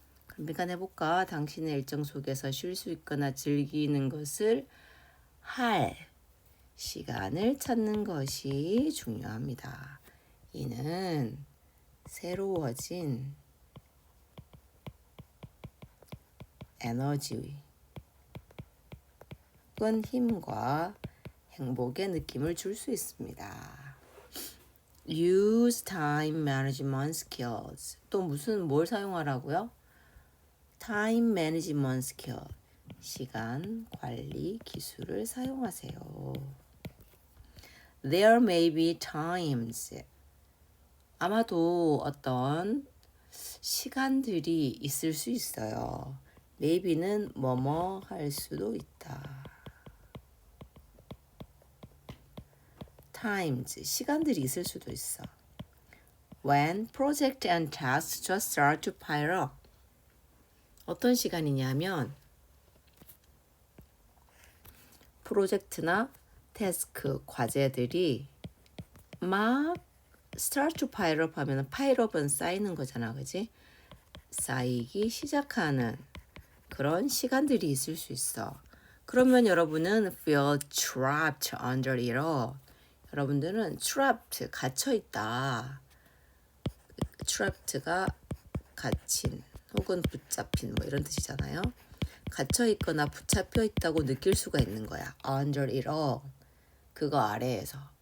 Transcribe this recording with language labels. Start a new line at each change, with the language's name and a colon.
Korean: 그럼 비관해볼까? 당신의 일정 속에서 쉴 수 있거나 즐기는 것을 할 시간을 찾는 것이 중요합니다. 이는 새로워진 에너지 혹은 힘과 행복의 느낌을 줄 수 있습니다.
English: Use time management skills.
Korean: 또 뭘 사용하라고요?
English: Time management skill.
Korean: 시간 관리 기술을 사용하세요.
English: There may be times.
Korean: 아마도 어떤 시간들이 있을 수 있어요. maybe는 뭐뭐 할 수도 있다. times, 시간들이 있을 수도 있어.
English: When project and tasks just start to pile up.
Korean: 어떤 시간이냐면 프로젝트나 태스크, 과제들이 막
English: start to pile up
Korean: 하면
English: pile up
Korean: 은 쌓이는 거잖아, 그지? 쌓이기 시작하는 그런 시간들이 있을 수 있어. 그러면 여러분은
English: feel trapped under it all.
Korean: 여러분들은 trapped, 갇혀있다. trapped가 갇힌 혹은 붙잡힌 뭐 이런 뜻이잖아요. 갇혀있거나 붙잡혀있다고 느낄 수가 있는 거야.
English: under it all.
Korean: 그거 아래에서.